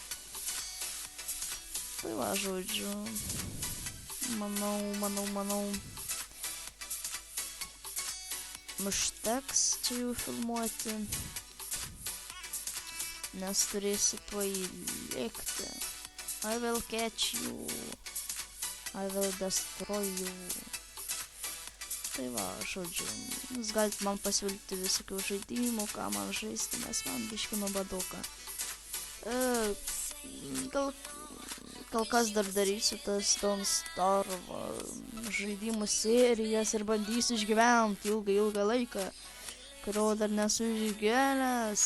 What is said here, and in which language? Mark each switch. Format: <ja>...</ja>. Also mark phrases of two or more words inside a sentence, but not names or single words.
<lt>Tai va, žodžiu. Manau. Užteks čia jau filmuoti. Nes turėsiu tuoj lėkti.</lt> <en>I will catch you. I will destroy you.</en> <lt>Tai va, žodžiu, jūs galite man pasiūlyti visokių žaidimų, ką man žaisti, nes man biški nuobodoka. Gal kas dar darysiu tas Don't Starve žaidimų serijas ir bandysiu išgyventi ilgą laiką, kurio dar nesu išgyvenęs.</lt>